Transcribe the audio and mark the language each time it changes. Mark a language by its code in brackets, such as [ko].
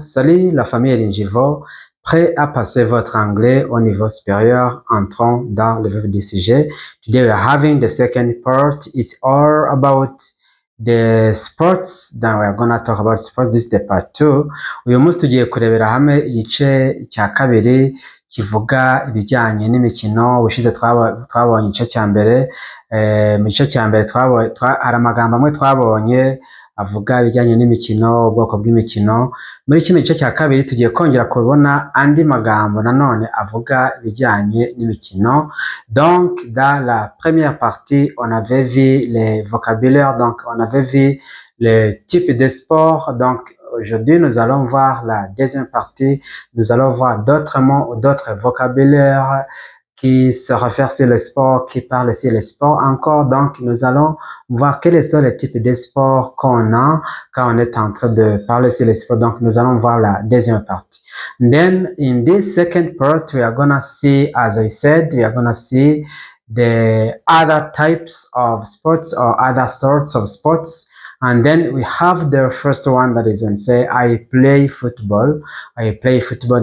[fr] Salut la famille Linjivo, prêt à passer votre anglais au niveau supérieur? Entrons dans le vif du sujet. [en] Today we are having the second part. It's all about the sports. Then we are gonna talk about sports. This is the part 2. [rw] Uyu munsi tugiye kurebera hamwe igice cya kabiri kivuga ibijyanye n'imikino. Ubushize twabonye igice cya mbere. Mu gice cya mbere hari amagambo amwe twabonye avuga ibijyanye n'imikino, ubwoko bw'imikino. Muri kino gice cya kabiri tugiye kongera kubona andi magambo nanone avuga ibijyanye n'imikino. [fr] Donc dans la première partie on avait vu les vocabulaires, donc on avait vu le type de sport. Donc aujourd'hui nous allons voir la deuxième partie. Nous allons voir d'autres mots ou d'autres vocabulaires qui se réfèrent sur le sport, qui parlent sur le sport encore. Donc nous allons voir quels sont les types de sports qu'on a quand on est en train de parler sur le sport. Donc nous allons voir la deuxième partie. [en] Then in this second part we are gonna see, as I said, we are gonna see the other types of sports or other sorts of sports. And then we have the first one that is going to say, I play football. I play football.